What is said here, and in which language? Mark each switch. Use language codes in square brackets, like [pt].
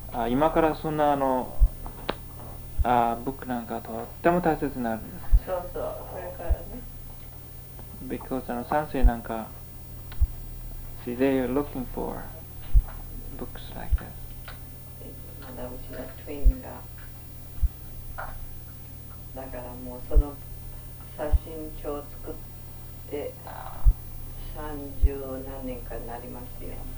[ja] 今からそんなあのブックなんかとっても大切になるんです。 そう、これからね。 [en] Because [ja] あの三世なんか、 [en] see they are looking for books like this. [ja] Yes. だ、うちのツインが。だからもうその写真帳を作って30何年かになりますよ。